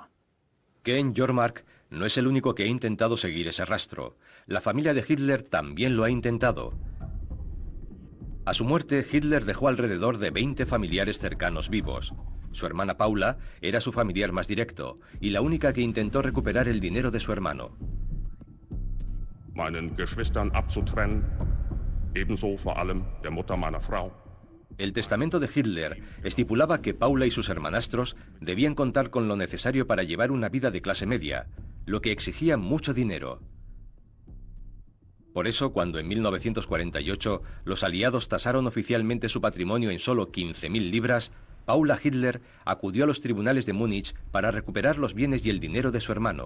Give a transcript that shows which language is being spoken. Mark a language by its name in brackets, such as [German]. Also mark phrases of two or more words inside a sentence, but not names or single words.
[Spanish] Ken Jormark no es el único que ha intentado seguir ese rastro. La familia de Hitler también lo ha intentado. A su muerte, Hitler dejó alrededor de 20 familiares cercanos vivos. Su hermana Paula era su familiar más directo y la única que intentó recuperar el dinero de su hermano. [German] Meinen Geschwistern abzutrennen, ebenso vor allem der Mutter meiner Frau. [Spanish] El testamento de Hitler estipulaba que Paula y sus hermanastros debían contar con lo necesario para llevar una vida de clase media, lo que exigía mucho dinero. Por eso, cuando en 1948 los aliados tasaron oficialmente su patrimonio en solo 15.000 libras, Paula Hitler acudió a los tribunales de Múnich para recuperar los bienes y el dinero de su hermano.